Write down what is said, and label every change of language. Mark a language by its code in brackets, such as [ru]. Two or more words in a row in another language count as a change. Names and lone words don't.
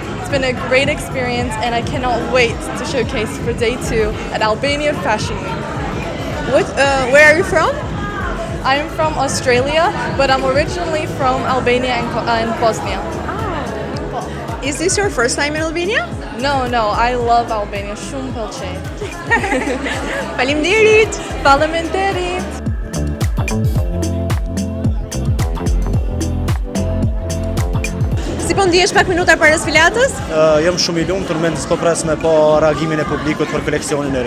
[en] It's been a great experience, and I cannot wait to showcase for day 2 at Albanian Fashion Week. Where are you from? I'm from Australia, but I'm originally from Albania and Bosnia. Is this your first time in Albania? No, I love Albania. [sq] Shumë pëlqej. Faleminderit! Faleminderit! Si po ndihesh pak minuta para sfilatës? Jam shumë i lumtur mendjes po pres me pa reagimin e publikut për koleksionin e ri.